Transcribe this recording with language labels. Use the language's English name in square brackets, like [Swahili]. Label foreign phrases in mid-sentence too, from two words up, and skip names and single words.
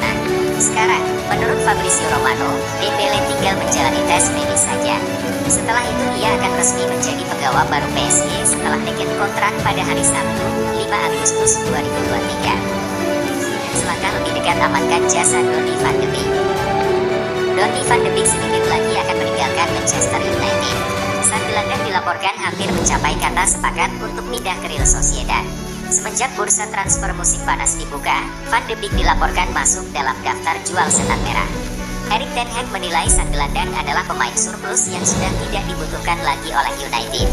[Indonesian] Sekarang, menurut Fabrizio Romano, Dembele tinggal menjalani tes medis saja. Setelah itu ia akan resmi menjadi penggawa baru PSG setelah teket kontrak pada hari Sabtu, 5 Agustus 2023. Selangkah lebih dekat amankan jasa Donny van de Beek. Donny van de Beek sedikit lagi akan meninggalkan Manchester United. Sang gelandang dilaporkan hampir mencapai kata sepakat untuk pindah ke Real Sociedad. Semenjak bursa transfer musim panas dibuka, Van de Beek dilaporkan masuk dalam daftar jual setan merah. Erik ten Hag menilai sang gelandang adalah pemain surplus yang sudah tidak dibutuhkan lagi oleh United.